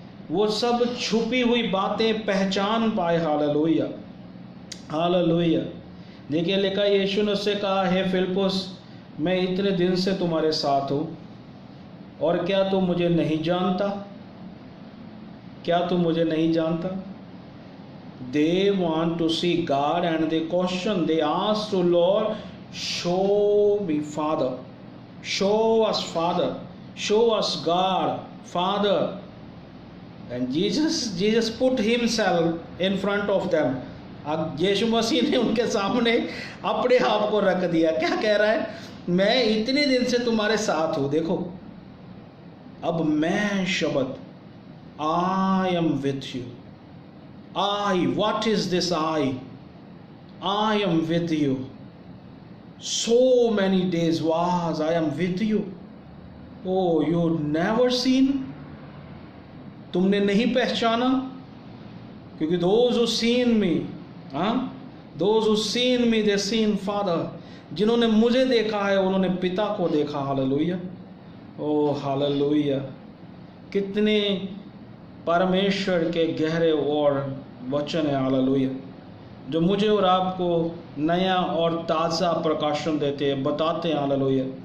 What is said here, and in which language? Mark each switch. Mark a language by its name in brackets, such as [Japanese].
[Hindi] वो सब छुपी हुई बातें पहचान पाए। Hallelujah, hallelujah. देखिए लिखा, यीशु ने उससे कहा, हे फिलिप्पुस, मैं इतने दिन से तुम्हारे साथ हूँ, और क्या तू मुझे नहीं जानता? क्या तू मुझे नहीं जानता? [English] They want to see God and they question, they ask to Lord, show me Father, show us Father, show us God, Father. And Jesus put himself in front of them. [Hindi] अब यीशु मसीह ने उनके सामने अपने आप को रख दिया। क्या कह रहा है? मैं इतने दिन से तुम्हारे साथ हूँ। देखो, अब मैं शब्द, [English] I am with you. I, what is this I? I am with you. So many days was I am with you. Oh, you never seen? [Hindi] तुमने नहीं पहचाना? क्योंकि [English] those who seen me, those who seen me, they seen Father. [Hindi] जिन्होंने मुझे देखा है उन्होंने पिता को देखा। हालेलुया। ओ हालेलुया। कितने परमेश्वर के गहरे और वचन है। हालेलुया, जो मुझे और आपको नया और ताज़ा प्रकाशन देते हैं, बताते हैं। हालेलुया।